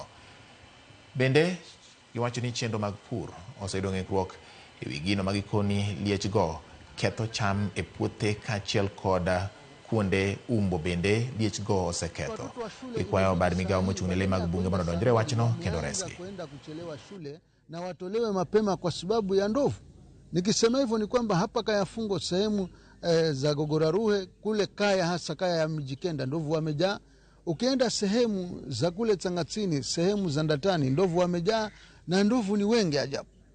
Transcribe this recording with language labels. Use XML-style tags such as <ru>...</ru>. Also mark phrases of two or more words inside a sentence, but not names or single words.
<luo>Bende giwacho ni chenro mag pur oseyudo ng'ikruok ewi gino ma gikoni liech go ketho cham e puothe kaachiel kod kuonde umbo bende liech go oseketho. Gikwayo bad migawo mochung' ne le mag bunge mondo odonjre wachno kendo resgi.</luo> <sw>Kwenda kuchelewa shule na watolewe mapema kwa sababu ya ndovu. Nikisema hivyo ni kwamba hapa Kayafungo sehemu za Gogoraruhe kule Kaya, hasa Kaya ya Mijikenda, ndovu wamejaa. Ukienda sehemu za kule Tsangatsini, sehemu za Ndatani, ndovu wamejaa na ndovu ni wengi ajabu.</sw>